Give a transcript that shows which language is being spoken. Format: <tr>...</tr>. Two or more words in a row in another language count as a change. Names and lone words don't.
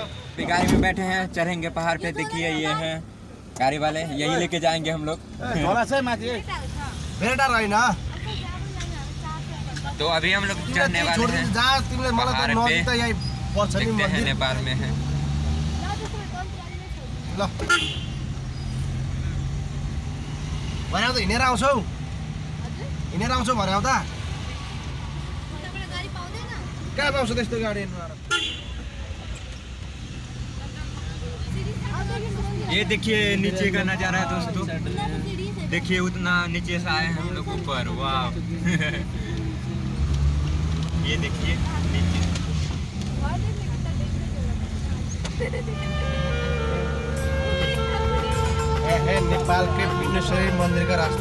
<hi>देखिए गाड़ी में बैठे हैं, चढ़ेंगे पहाड़ पे। देखिए ये हैं गाड़ी वाले, यही लेके जाएंगे हम लोग। तो अभी हम लोग चढ़ने वाले हैं पहाड़ पे, देखते हैं नेपाल में है।</hi> <ne>हिँडेर आउँछौ भने आउँदा कहाँ पाउँछ त्यस्तो गाडी?</ne> <hi>ये देखिए नीचे का नज़ारा है दोस्तों, देखिए उतना नीचे से आए हैं हम लोग ऊपर। वाह ये देखिए नीचे, है नेपाल के पिण्डेश्वरी मंदिर का रास्ता,</hi>